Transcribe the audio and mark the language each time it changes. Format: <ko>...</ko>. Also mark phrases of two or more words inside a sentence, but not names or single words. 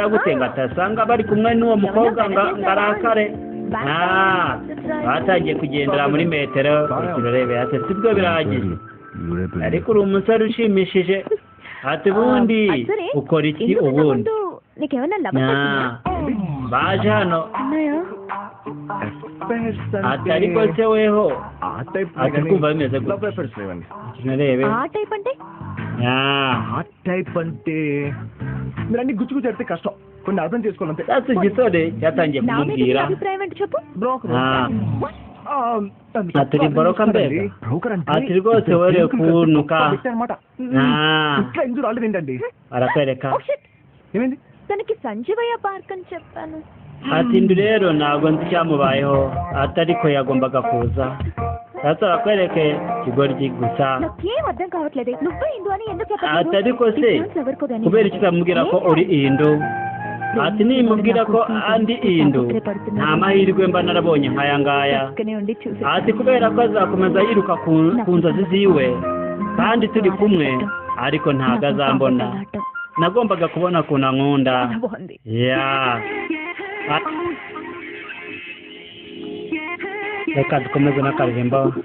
<rw>gute ngo atasanga bari kumwe n'uwo mukobwa ngo arakare batangiye kugendera muri metero urebe ati sibwo birahagije ariko uri umusore ushimishije ati ubundi ukora iki ubundi baje hano ati ariko se weho ati kumva bimeze gutya urebe</rw> <te>ఆ టైప్ అంటే మీరు అన్ని గుచ్చుకు చెప్తే కష్టం కొన్ని అర్థం చేసుకోవాలంటే</te> <rw>sasa igisore cyatangiye kumubwira ati boroka mbega ati rwose were kunuka</rw> <te>ఇట్లా ఇందులో ఆల్రెడీ ఏంటండి</te> <rw>arakwereka</rw> <te>ఏమైంది తనకి సంజీవయ్య పార్క్ అని చెప్పాను</te> <rw>ati ndu rero ntabwo nzi icyamubayeho ati ariko yagombaga kuza sasa bakwereke ikigoryi gusa</rw> <te>నాకేం అర్థం కావట్లేదే నువ్వు హిందూ అని ఎందుకు చెప్పావు</te> <rw>ati ariko se kubera iki utamubwira ko uri indu ati nimubwira ko andi indu nta mahirwe mba narabonye nk'aya ngaya ati kubera ko azakomeza yiruka ku nzozi ziwe kandi turi kumwe ariko ntabwo azambona nagombaga kubona ukuntu ankunda ya reka dukomeze n'akaririmbo</rw>